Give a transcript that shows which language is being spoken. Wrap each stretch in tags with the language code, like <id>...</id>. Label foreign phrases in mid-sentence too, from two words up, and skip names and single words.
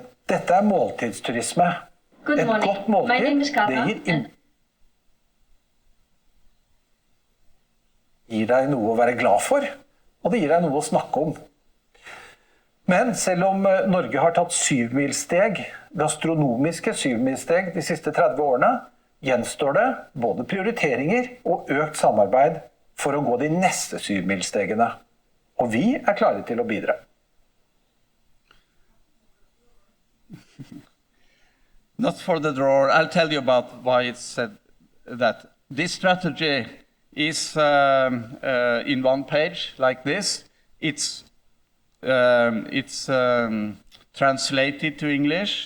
<no>Dette er måltidsturisme. Et godt måltid, det gir deg noe å være glad for, og det gir deg noe å snakke om. Men selv om Norge har tatt syvmilssteg, gastronomiske syvmilssteg de siste 30 årene, gjenstår det både prioriteringer og økt samarbeid for å gå de neste syvmilsstegene. Og vi er klare til å bidra.</no> <en>Not for the drawer. I'll tell you about why it's said that. This strategy is in one page like this. It's translated to English.</en>